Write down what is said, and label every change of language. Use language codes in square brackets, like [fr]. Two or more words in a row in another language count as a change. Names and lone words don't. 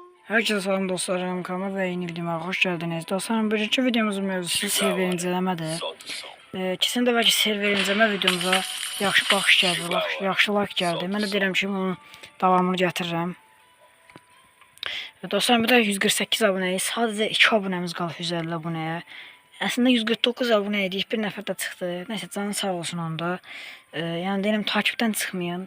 [az] Herkese salam dostlarım, [tr] kanalıma ve yenildiğime hoş geldiniz. [az] Dostlarım, birinci videomuzun mövzusu server incələmədir. Kesin də bəlkə server incələmə videomuza yaxşı baxış gəldi, yaxşı like gəldi. Mən də deyirəm ki, bunun davamını gətirirəm. Dostlarım, bir də 148 abunəyik. Sadəcə 2 abunəmiz qalıb 150 abunəyə. Əslində 149 abunə idik, bir nəfər də çıxdı. Nəysə, canı sağ olsun onda. Yəni deyirəm, takipdən çıxmayın.